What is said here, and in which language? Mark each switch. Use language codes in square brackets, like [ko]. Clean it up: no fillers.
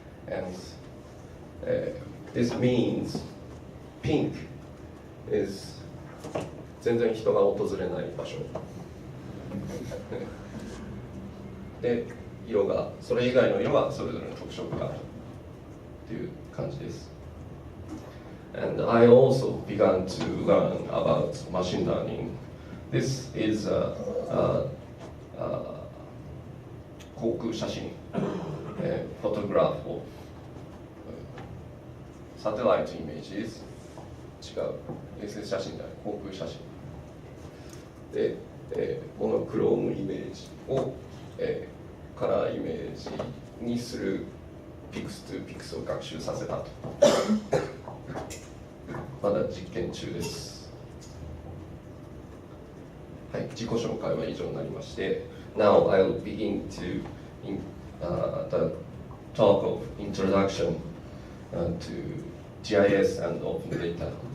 [en] And this means pink is [ja] 全然人が訪れない場所で、色がそれ以外の色はそれぞれの特色があるという感じです。 [en] And I also began to learn about machine learning. This is [ja] 航空写真、 [en] photograph of satellite images [ja] 違う、衛星写真じゃない、航空写真で、モノクロームイメージを、カラーイメージにするピクス2ピクスを学習させたとまだ実験中です。はい、自己紹介は以上になりまして、 [en] Now I'll begin to the talk of introduction to GIS and OpenData.